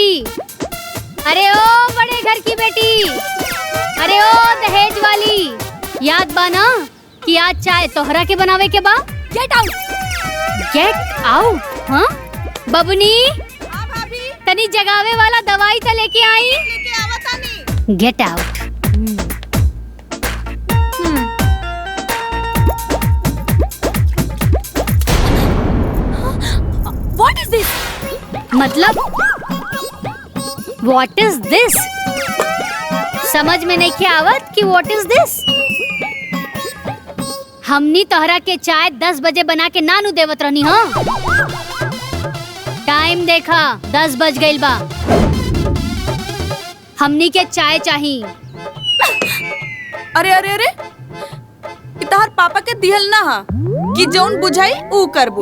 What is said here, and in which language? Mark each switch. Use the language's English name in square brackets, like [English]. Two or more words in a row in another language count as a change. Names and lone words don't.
[Bhojpuri] अरे ओ बड़े घर की बेटी, अरे ओ दहेज वाली, याद बा ना कि आज चाय तोहरा के बनावे के बा। [English] Get out, get out. [Bhojpuri] हाँ बबुनी, तनी जगावे वाला दवाई तो लेके आई। [English] Get out. What is this? [Bhojpuri] मतलब [English] what is this? [Bhojpuri] समझ में नहीं आवत कि [English] what is this. [Bhojpuri] हमनी तोहरा के चाय 10 बजे बना के नानू देवत रहनी। हाँ टाइम देखा, 10 बज गइल बा। हमनी के चाय चाहिए। अरे अरे अरे, तोहर पापा के दिहल ना हा कि जौन बुझाई ऊ करबू।